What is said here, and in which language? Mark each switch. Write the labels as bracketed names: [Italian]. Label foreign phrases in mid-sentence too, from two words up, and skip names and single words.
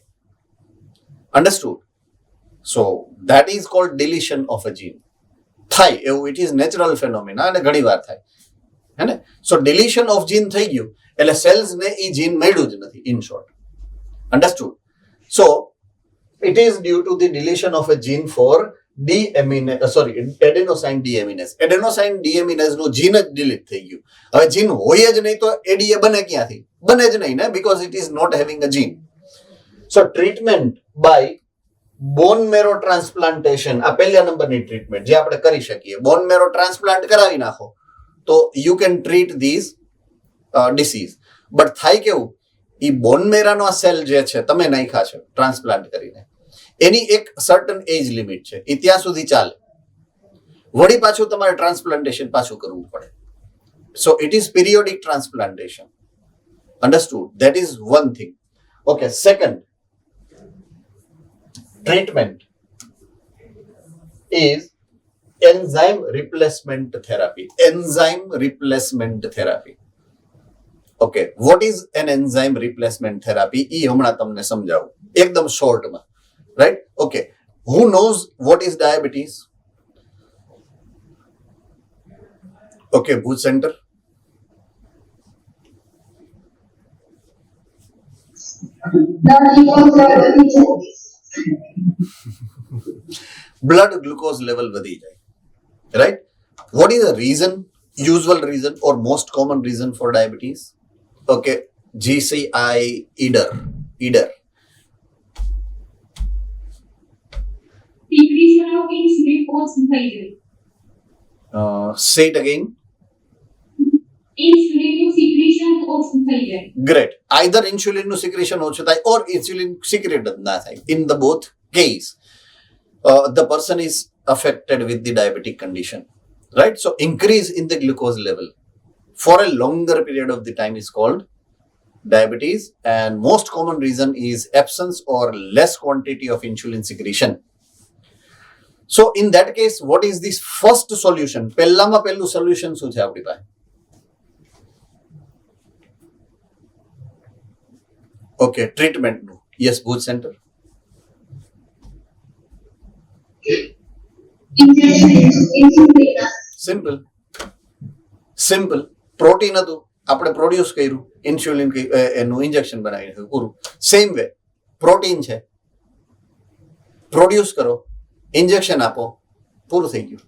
[English] Understood? So that is called deletion of a gene. [Gujarati] થાય એવું, [English] it is natural phenomena [Gujarati] અને ઘણી વાર થાય, હે ને? [English] so deletion of gene [Gujarati] થઈ ગયું એટલે સેલ્સ ને એ જીન મળ્યું જ નથી, [English] in short. અન્ડરસ્ટુડ? સો it is due to the deletion of a gene for adenosine deaminase. Adenosine deaminase [Gujarati] નું જીન જ ડિલીટ થઈ ગયું. હવે જીન હોય જ નહીં તો એડીએ બને ક્યાંથી? બને જ નહીં ને, [English] because it is not having a gene. So treatment by bone marrow transplantation, [Gujarati] આ પહેલા નંબરની ટ્રીટમેન્ટ જે આપણે કરી શકીએ. [English] bone marrow transplant [Gujarati] કરાવી નાખો તો [English] you can treat these disease. [Gujarati] બટ થાય કેવું, એ બોન મેરાનો આ સેલ જે છે તમે નાખ્યા છે ટ્રાન્સપ્લાન્ટ કરીને, એની એક [English] certain age limit [Gujarati] છે, એ ત્યાં સુધી ચાલે. વળી પાછું તમારે ટ્રાન્સપ્લાન્ટેશન પાછું કરવું પડે. [English] So it is periodic transplantation. Understood? That is one thing. Okay, second treatment is enzyme replacement therapy. Enzyme replacement therapy. Okay, what is an enzyme replacement therapy? [Gujarati] એ હમણાં તમને સમજાવું એકદમ શોર્ટમાં, રાઈટ? [English] ઓકે, who knows what is diabetes? Okay, Booth Center. Blood glucose level [Gujarati] વધી જાય, [English] right? What is the reason, usual reason or most common reason for diabetes? Okay, GCI EDER. Secretion of insulin [Gujarati] ઓછું થઈ જાય. [English] Say it again. [Gujarati] ઇન્સ્યુલિનનું સિક્રેશન ઓછું થઈ જાય. [English] Great. Either insulin નું secretion [Gujarati] ઓછું થાય [English] or insulin secreted [Gujarati] ના થાય. [English] In the both case, the person is affected with the diabetic condition, right? So increase in the glucose level for a longer period of the time is called diabetes, and most common reason is absence or less quantity of insulin secretion. So in that case, what is this first solution? [Gujarati] પહેલામાં પહેલું solution શું છે આપણી પાસે? [English] Okay, treatment નું. Yes, Booth Center. simple protein [Gujarati] હતું, આપણે પ્રોડ્યુસ કર્યું, ઇન્સ્યુલિન એનું ઇન્જેક્શન બનાવી નાખ્યું, પૂરું. [English] same way protein [Gujarati] છે, પ્રોડ્યુસ કરો, ઇન્જેક્શન આપો, પૂરું થઈ ગયું.